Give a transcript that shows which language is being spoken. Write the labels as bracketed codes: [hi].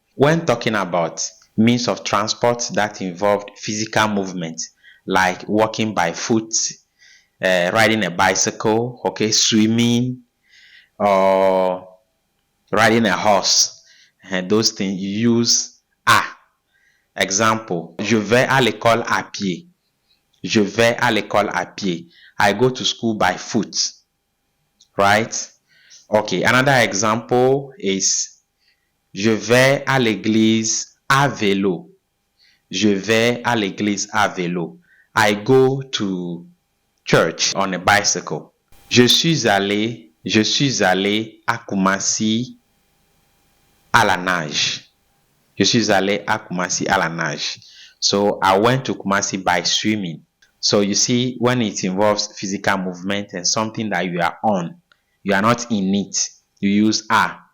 [en] When talking about means of transport that involved physical movement, like walking by foot, riding a bicycle, okay, swimming, or riding a horse, and those things, you use à. [fr] Example, je vais à l'école à pied. Je vais à l'école à pied. [en] I go to school by foot. Right? Okay, another example is [fr] je vais à l'église à vélo. Je vais à l'église à vélo. [en] I go to church on a bicycle. [fr] Je suis allé à Kumasi à la nage. Je suis allé à Kumasi à la nage. [en] So I went to Kumasi by swimming. So you see, when it involves physical movement and something that you are on, you are not in it, you use a.